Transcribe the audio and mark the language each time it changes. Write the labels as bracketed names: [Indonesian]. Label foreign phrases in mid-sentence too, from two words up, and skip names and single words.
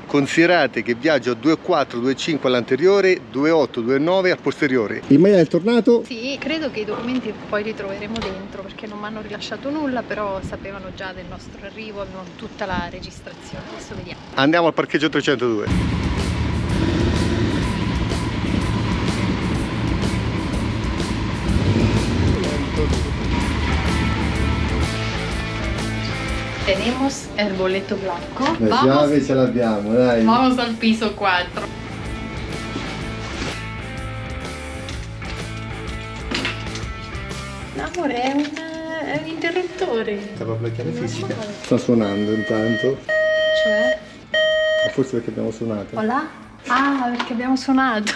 [Italian] Considerate che viaggio a 2.4, 2.5 all'anteriore, 2.8, 2.9 al posteriore. Il maglione del tornato? Sì, credo che i documenti poi li troveremo dentro perché non mi hanno rilasciato nulla, però sapevano già del nostro arrivo, avevano tutta la registrazione. Adesso vediamo. Andiamo al parcheggio 302. [Spanish] Tenemos el boleto blanco. [Italian] La chiave ce l'abbiamo, dai. [Spanish] Vamos al piso 4. [Italian] Amore, è un interruttore. Sta proprio la chiave fisica. Sta suonando intanto. Cioè? Forse perché abbiamo suonato. Hola? Ah, perché abbiamo suonato.